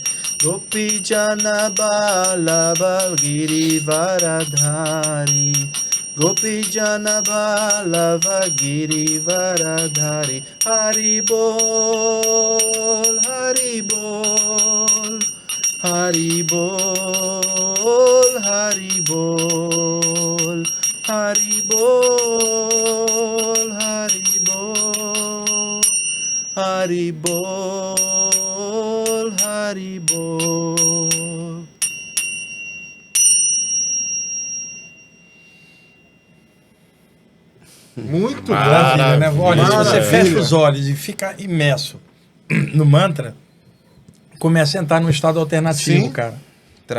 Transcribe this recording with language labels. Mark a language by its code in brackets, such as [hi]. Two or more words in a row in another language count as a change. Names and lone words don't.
[bn] গোপী জন বলব গিরিবরধারী গোপী জন বলভ গিরিবরধারী হরি বল, হরি বল, হরি বল, হরি বল, হরি বল, হরি বল, হরি বল, হরি বল. [pt] Muito Maravilha, né? Olha, se você Maravilha. fecha os olhos e fica imerso no mantra, começa a entrar num estado alternativo, Sim. cara. Traz